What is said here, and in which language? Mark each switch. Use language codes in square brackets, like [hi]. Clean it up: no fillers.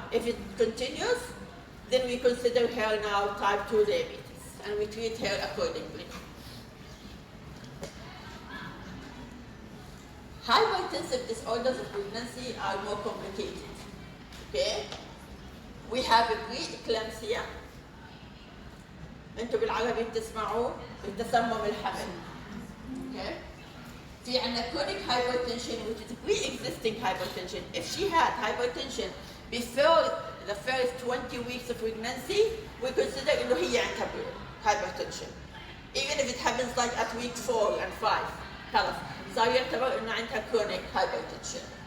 [en] If it continues, then we consider her now type 2 diabetes, and we treat her accordingly. Hypertensive disorders of pregnancy are more complicated, okay? We have a preeclampsia. [ar] انتوا بالعربي بتسمعوا التسمم الحمل. [en] Okay? [ar] في عندنا [en] chronic hypertension, which is pre-existing hypertension. If she had hypertension before the first 20 weeks of pregnancy, we consider [ar] إنه هي عندها [en] hypertension. Even if it happens like at week 4 and 5, [ar] خلاص صار يعتبر إنه عندها [en] chronic hypertension.